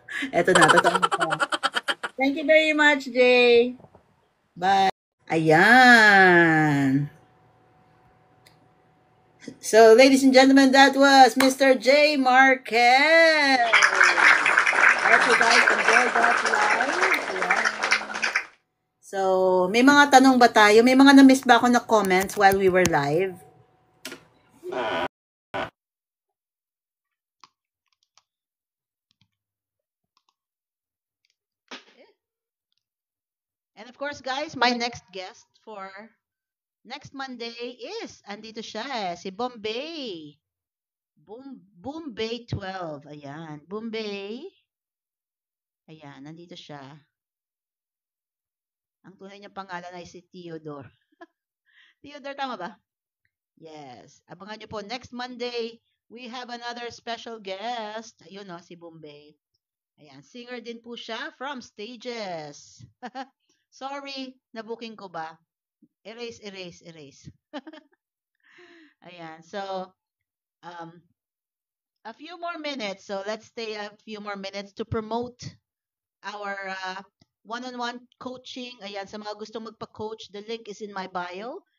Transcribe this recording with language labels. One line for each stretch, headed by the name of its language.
Filipino: Eto na, totoo na to.
English: Thank you very much, Jay. Bye.
Filipino: Ayan.
English: So, ladies and gentlemen, that was Mr. J. Marquez. I hope you guys enjoyed that live.
Filipino: Ayan. So, may mga tanong ba tayo? May mga na-miss ba ako na
English: comments while we were live? And of course, guys, my next guest for next Monday is,
Filipino: andito siya,
English: si Bombay.
Filipino: Bombay 12. Ayan. Bombay. Ayan, nandito siya. Ang tunay niyang pangalan ay si Theodore. Theodore, tama ba? Yes. Abangan nyo po.
English: Next Monday, we have another special guest.
Filipino: Ayun no, si Bombay. Ayan. Singer din po siya from Stages. Sorry, nabuking ko ba? Erase, erase, erase. Ayan.
English: So, um, a few more minutes. So, let's stay a few more minutes to promote our one-on-one coaching.
Filipino: Ayan, sa mga gustong magpa-coach,
English: the link is in my bio.